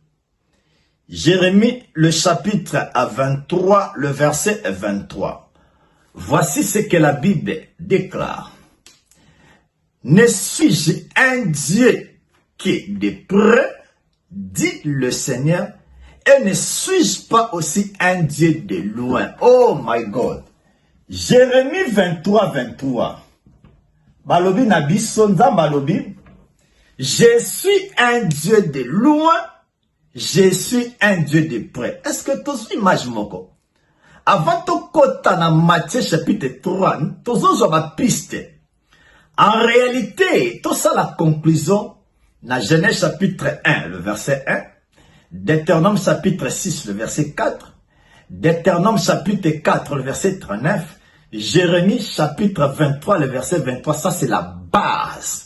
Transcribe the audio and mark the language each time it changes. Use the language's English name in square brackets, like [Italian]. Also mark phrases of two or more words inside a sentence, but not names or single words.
[French] Jérémie le chapitre 23, le verset 23. Voici ce que la Bible déclare. Ne suis-je un Dieu qui est de près, dit le Seigneur, et ne suis-je pas aussi un Dieu de loin? [English] Oh my God. [French] Jérémie 23, 23. [Lingala] Balobi Nabiso Balobi. [French] Je suis un Dieu de loin, je suis un Dieu de près. Est-ce que tu suis image moko? Avant de [Lingala] kota na [French] Matthieu chapitre 3, tu as ma piste. En réalité, tout ça la conclusion, dans Genèse chapitre 1, le verset 1, Deutéronome chapitre 6, le verset 4, Deutéronome chapitre 4, le verset 39, Jérémie chapitre 23, le verset 23, ça c'est la base.